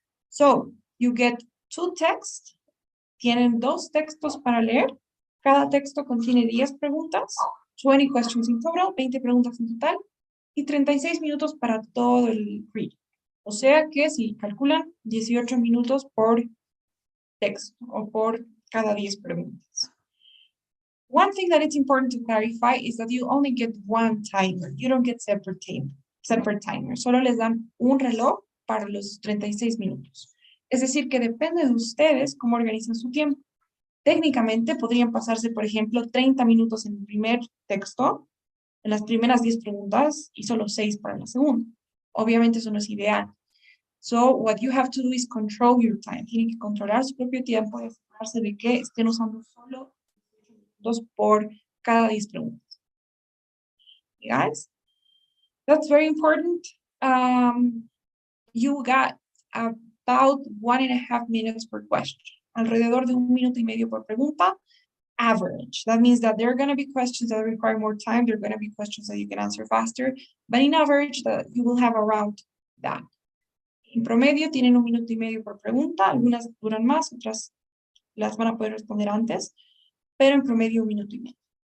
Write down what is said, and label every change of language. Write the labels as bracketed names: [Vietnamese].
[English] So, you get two texts, [Spanish] tienen dos textos para leer, cada texto contiene 10 preguntas, [English] 20 questions in total, [Spanish] 20 preguntas en total, y 36 minutos para todo el reading. O sea que si calculan 18 minutos por texto o por cada 10 preguntas. [English] One thing that it's important to clarify is that you only get one timer. You don't get separate timer. [Spanish] Solo les dan un reloj para los 36 minutos. Es decir, que depende de ustedes cómo organizan su tiempo. Técnicamente podrían pasarse, por ejemplo, 30 minutos en el primer texto, en las primeras 10 preguntas y solo 6 para la segunda. Obviamente eso no es ideal. [English] So, what you have to do is control your time. [Spanish] Tienen que controlar su propio tiempo y asegurarse de que estén usando solo 2 por cada 10 preguntas. [English] Okay, guys? That's very important. You got about 1.5 minutes per question. [Spanish] Alrededor de 1 minuto y medio por pregunta. [English] Average. That means that there are going to be questions that require more time. There are going to be questions that you can answer faster. But in average, you will have around that. [Spanish] En promedio, tienen 1 minuto y medio por pregunta. Algunas duran más, otras las van a poder responder antes. Pero en promedio 1 minuto y medio.